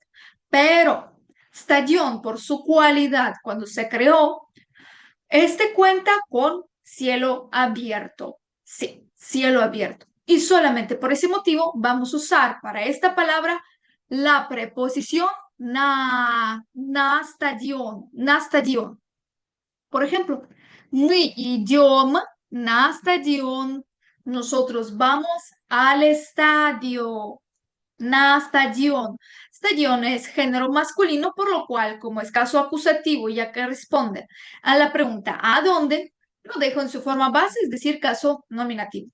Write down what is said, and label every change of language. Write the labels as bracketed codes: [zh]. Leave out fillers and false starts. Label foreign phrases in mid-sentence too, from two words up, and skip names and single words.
[es] Pero stadion, por su cualidad, cuando se creó, este cuenta con cielo abierto. Sí, cielo abierto. Y solamente por ese motivo vamos a usar para esta palabra la preposición [ru] на стадион. [es] Por ejemplo, [ru] мы идем на стадион. [es] Nosotros vamos al estadio. [ru] На стадион. [es] Stadion es género masculino, por lo cual, como es caso acusativo, ya que responde a la pregunta ¿a dónde? Lo dejo en su forma base, es decir, caso nominativo.